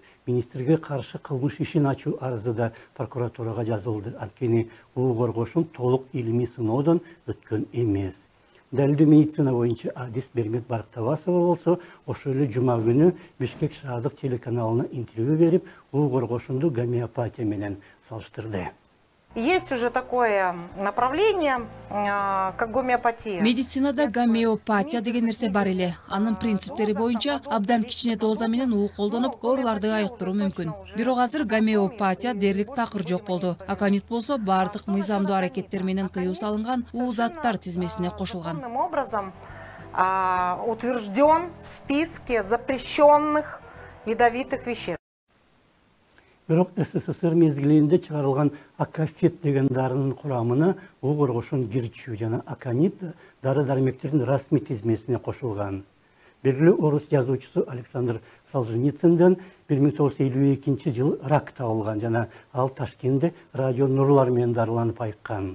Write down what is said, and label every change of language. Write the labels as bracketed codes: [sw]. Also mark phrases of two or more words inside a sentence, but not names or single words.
[ky] Министрге каршы кылмыш ишин ачуу арызы да прокуратурага жазылды. Анткени у коргошун толук илимий сыноодон өткөн эмес. Далилдүү медицина боюнча Адис Бермет Барктабасова болсо, ошол эле жума күнү Бишкек шаардык телеканалына интервью берип, у коргошунду гомеопатия менен салыштырды. [ru] Есть уже такое направление, как гомеопатия. [ky] Медицинада гомеопатия деген нерсе бар эле. Анын принциптери боюнча абдан кичине доза менен уу колдонуп, ооруларды айыктыруу мүмкүн. Бирок азыр гомеопатия дерлик такыр жок болду. Аконит болсо бардык мыйзамдуу аракеттер менен тыюу салынган уу заттар тизмесине кошулган. [ru] Образом утвержден в списке запрещенных ядовитых веществ. [ky] Бирок СССР мезгилинде чыгарылган акафет деген дарынын курамына у коргошун кирчүү жана аконит дары-дармектердин расмий тизмесине кошулган. Белгилүү орус жазуучусу Александр Солженицындын 1952 жылы рак табылган жана ал Ташкентте радио нурлар менен дарыланып айыккан.